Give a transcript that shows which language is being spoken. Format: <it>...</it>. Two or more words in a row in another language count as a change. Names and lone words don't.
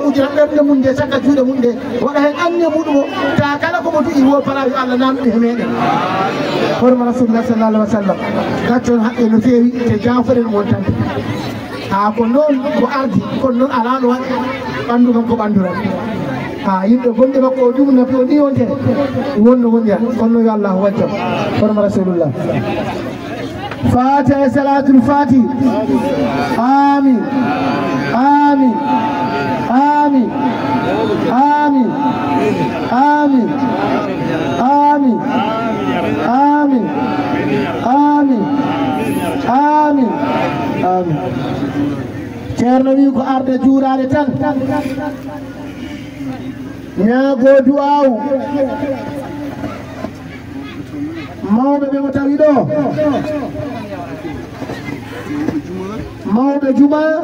<ff>ujira ɓerɗe mum nde cagga juuɗe mum nde waɗa hen anne muɗum o ta kala komo duƴi wo para yo Allah namɗe he meɗen horma</ff> <ar>رسول الله صلى الله عليه وسلم</ar> <ff>gaccon haqqe no feewi te jafoɗen wontande ha ko noon ko ardi kono noon ala no waɗi ɓandu kam ko ɓanduran ha yimɓe gonɗe makko o ɗum nafi o ni wontere wonno wondiran kono yo Allah wajjam horma rasulullah</ff> <ar>فاتحة صلاة الفاتح آمين آمين آمين آمين آمين آمين آمين آمين آمين آمين</ar> <ff>ceerno wi ko arde juurade tan ñaago du'awu mawɓe ɓe mo tawi ɗo mawɓe juma</ff>